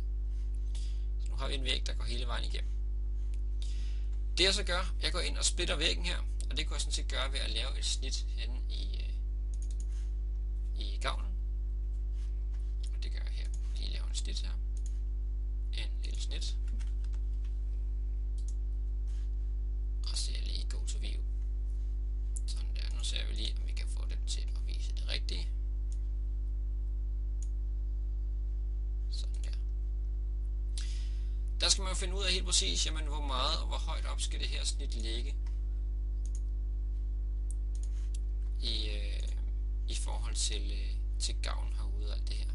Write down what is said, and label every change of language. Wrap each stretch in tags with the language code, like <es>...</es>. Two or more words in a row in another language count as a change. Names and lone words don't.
<da>Så nu har vi en væg, der går hele vejen igennem. Det jeg så gør, jeg går ind og splitter væggen her, og det kan jeg sådan set gøre ved at lave et snit henne i gavlen. Og det gør jeg her. Lige lave en snit her. En lille snit. Og så lige</da> <en>go to view.</en> <da>Sådan der. Nu ser vi lige, om vi kan få den til at vise det rigtige. Sådan der. Der skal man jo finde ud af helt præcis, jamen, hvor meget og hvor højt op skal det her snit ligge i forhold til gavlen herude og alt det her.</da>